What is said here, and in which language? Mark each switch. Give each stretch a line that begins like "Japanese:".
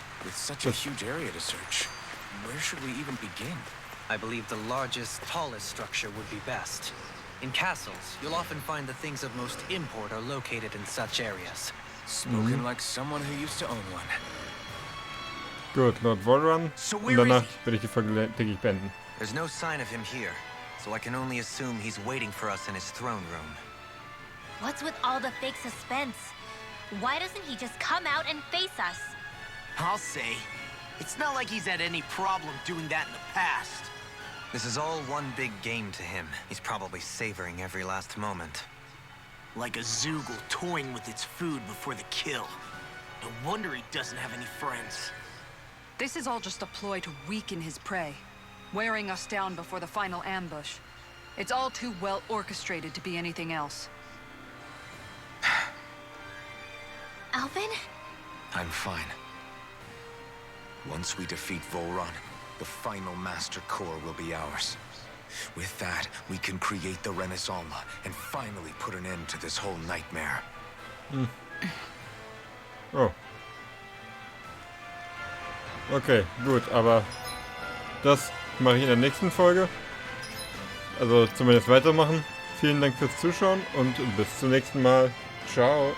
English: such a huge area to search. Where should we even begin? I believe the largest, tallest structure would be best. In castles, you'll often find the things of most import are located in such areas. Spoken like someone who used to own one.
German: Gut, Lord Volrun. Und danach werde ich die Folge, denke ich, beenden.
English: There's no sign of him here, so I can only assume he's waiting for us in his throne room. What's with all the fake suspense? Why doesn't he just come out and face us? I'll say. It's not like he's had any problem doing that in the past. This is all one big game to him. He's probably savoring every last moment. Like a Zoogle toying with its food before the kill. No wonder he doesn't have any friends. This is all just a ploy to weaken his prey, wearing us down before the final ambush. It's all too well orchestrated to be anything else. Alvin? I'm fine. Once we defeat Volrun, the final Master Core will be ours. With that, we can create the Renaissance and finally put an end to this whole nightmare. Oh.
German: Okay, gut, aber das mache ich in der nächsten Folge. Also zumindest weitermachen. Vielen Dank fürs Zuschauen und bis zum nächsten Mal. Ciao.